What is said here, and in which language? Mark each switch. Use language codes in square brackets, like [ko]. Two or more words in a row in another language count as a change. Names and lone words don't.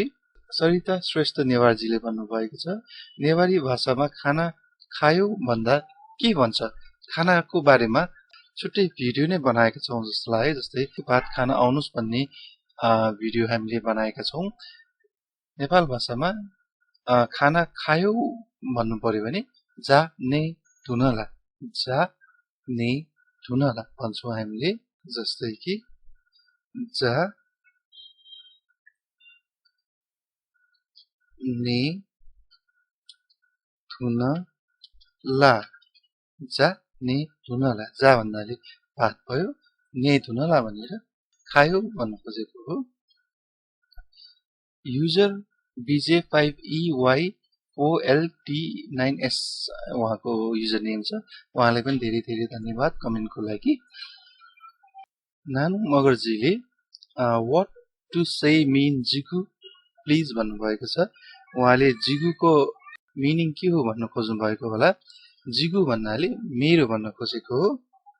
[ne] सरिता श्रेष्ठ नेवारजीले भन्नुभएको छ, नेवारी भाषामा खाना खायो भन्दा के भन्छ? खानाको बारेमा छुट्टै भिडियो नै बनाएका छौं जस्तो लाग्यो। जस्तै भात खान आउनुस् भन्ने भिडियो हामीले बनाएका छौं। नेपाल भाषामा खाना खायौ भन्नु पर्यो भने [new] जा ने धुनला, जा ने धुनला [ne] भन्छौं हामीले। जस्तै कि [new] जा ने धुन ला जा ने धुनला जा [ne] भन्नाले भात भयो ने धुनला भनेर खायो भन्न खोजेको हो युजर BJ5EYOLT9S उहाँको [en] user name [ne] छ उहाँलाई पनि धेरै धेरै धन्यवाद कमेन्टको लागि नानु मगरजीले [en] what to say mean [ne] जिगु प्लिज भन्नुभएको छ उहाँले जिगुको मिनिङ के हो भन्न खोज्नु भएको होला जिगु भन्नाले मेरो भन्न खोजेको हो